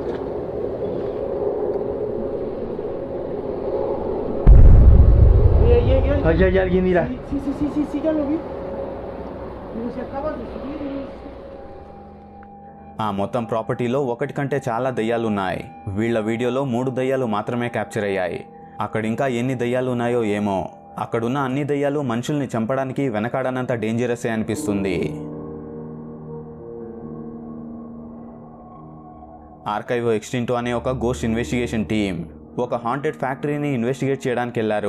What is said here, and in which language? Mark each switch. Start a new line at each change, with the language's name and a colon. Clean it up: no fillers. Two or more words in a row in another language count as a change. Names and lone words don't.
Spanish: Allá hay alguien, mira. Sí, ya lo vi. Pero se acaba de subir.
Telugu: ఆ మొత్తం ప్రాపర్టీలో ఒకటి కంటే చాలా దయ్యాలున్నాయి. వీళ్ళ వీడియోలో 3 దయ్యాలు మాత్రమే క్యాప్చర్ అయ్యాయి. అక్కడ ఇంకా ఎన్ని దయ్యాలు ఉన్నాయో ఏమో. అక్కడున్న అన్ని దయ్యాలు మనుషుల్ని చంపడానికి వెనకాడనంత డేంజరసే అనిపిస్తుంది. ఆర్కైవో ఎక్స్టింటో అనే ఒక
English: ghost investigation team
Telugu: ఒక
English: haunted factoryని
Telugu: ఇన్వెస్టిగేట్ చేయడానికి వెళ్ళారు.